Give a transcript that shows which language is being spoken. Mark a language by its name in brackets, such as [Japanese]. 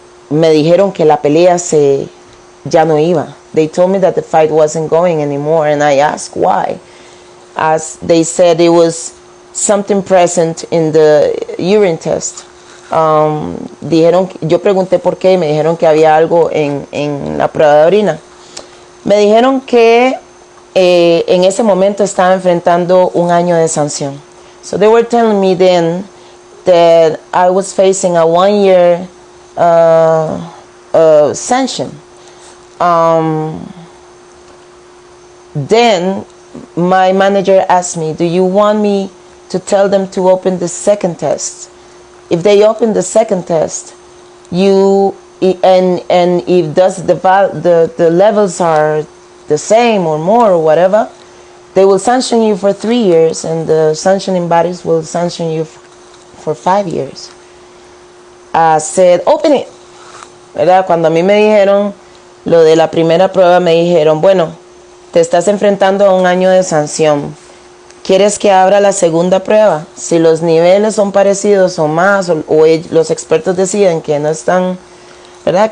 [Spanish] Me dijeron que la pelea ya no iba. [English] They told me that the fight wasn't going anymore, and I asked why. As they said, it was something present in the urine test. [Spanish] Yo pregunté por qué, y me dijeron que había algo en la prueba de orina. Me dijeron que en ese momento estaba enfrentando un año de sanción. [English] So they were telling me then that I was facing a 1-year sanction. Then my manager asked me, do you want me to tell them to open the second test? If they open the second test, and if the levels are the same or more or whatever, they will sanction you for 3 years, and the sanctioning bodies will sanction you for 5 years. I said, open it. ¿Verdad? [Spanish] Cuando a mí me dijeron lo de la primera prueba, me dijeron, bueno, te estás enfrentando a un año de sanción. ¿Quieres que abra la segunda prueba? Si los niveles son parecidos o más, o los expertos deciden que no están, ¿verdad?